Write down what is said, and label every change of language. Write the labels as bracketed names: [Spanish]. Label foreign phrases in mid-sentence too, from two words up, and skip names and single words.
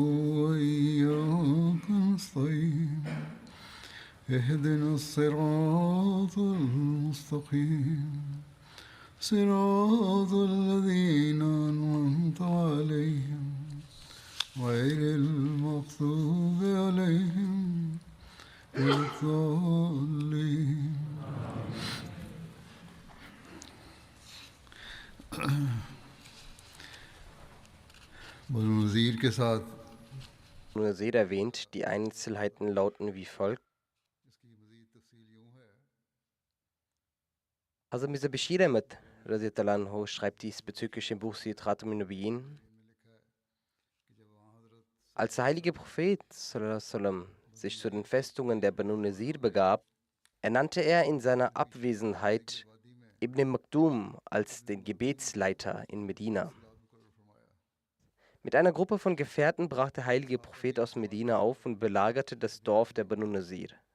[Arabic] وإياك نستعين اهدنا الصراط المستقيم صراط الذين أنعمت عليهم غير المغضوب عليهم ولا الضالين. [Urdu] بنو نضیر کے ساتھ [German] Nur Seed erwähnt, die Einzelheiten lauten wie folgt. Hazrat Mirza Bashir Ahmad [Arabic] رضي الله عنه [German] schreibt diesbezüglich im Buch Siyrat al-Nubiyin. Als der heilige Prophet [Arabic] صلى الله عليه وسلم [German] sich zu den Festungen der Banu Nazir begab, ernannte er in seiner Abwesenheit Ibn Maktum als den Gebetsleiter in Medina. Mit einer Gruppe von Gefährten brach der heilige Prophet aus Medina auf und belagerte das Dorf der Banu Nazir.